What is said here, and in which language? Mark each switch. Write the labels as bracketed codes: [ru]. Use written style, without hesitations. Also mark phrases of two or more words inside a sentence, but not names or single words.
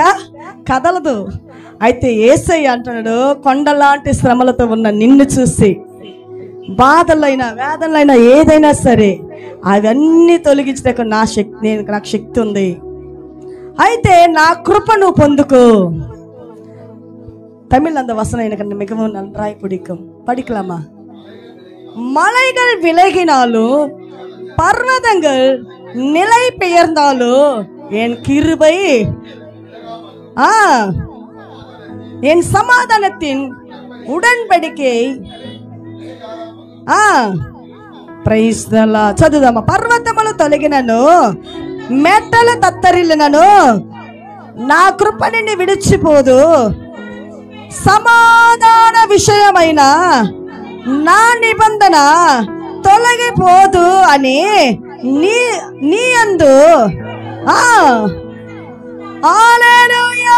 [te] కదలదు. అయితే యేసయ్య అంటున్నాడు, కొండలాంటి శ్రమలతో ఉన్న నిన్ను చూసి, బాధలైనా వేదనలైనా ఏదైనా సరే అవన్నీ తొలగించడానికి నాకు శక్తి ఉంది. అయితే నా కృప నువ్వు పొందుకో. [ta] தமிழ் அந்த வசனம் எனக்கு மிகவும் நன்றாய் பிடிக்கும். படிக்கலாமா? மலைகள் விலகினாலும் பர்வதங்கள் நிலை பெயர்ந்தாலும் என் கிருபை என் சமாதானத்தின் உடன்படிக்கை [en] praise the Lord. [te] చదువుదామా? పర్వతములు తొలగినను, మెట్టలు తత్తరిల్లినను నా కృప నిన్ను విడిచిపోదు. సమాధాన విషయమైన నా నిబంధన తొలగిపోదు అని నీ యందు హల్లెలూయా.